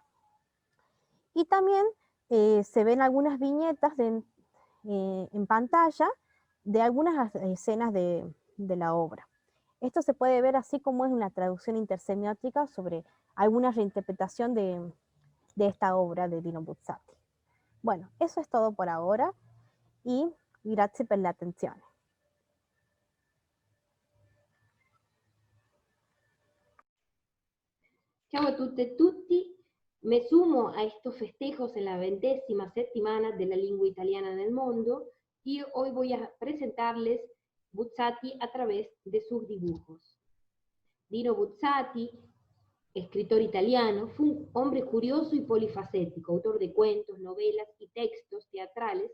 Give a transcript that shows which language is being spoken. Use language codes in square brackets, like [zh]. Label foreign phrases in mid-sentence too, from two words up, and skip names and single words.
[es] Y también se ven algunas viñetas en pantalla de algunas escenas de la obra. Esto se puede ver así como es una traducción intersemiótica sobre alguna reinterpretación de esta obra de Dino Buzzati. Bueno, eso es todo por ahora y [it] grazie per l'attenzione. Ciao a tutte e tutti, [es] me sumo a estos festejos en la 20ª settimana de la lengua italiana en el mundo y hoy voy a presentarles Buzzati a través de sus dibujos. Dino Buzzati, escritor italiano, fue un hombre curioso y polifacético, autor de cuentos, novelas y textos teatrales.